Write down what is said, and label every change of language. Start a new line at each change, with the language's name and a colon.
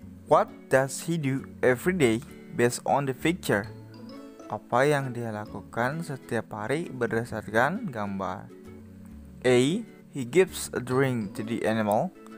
English: What does he do every day based on the picture?
Indonesian: Apa yang dia lakukan setiap hari berdasarkan gambar? A.
English: He gives a drink to the animal.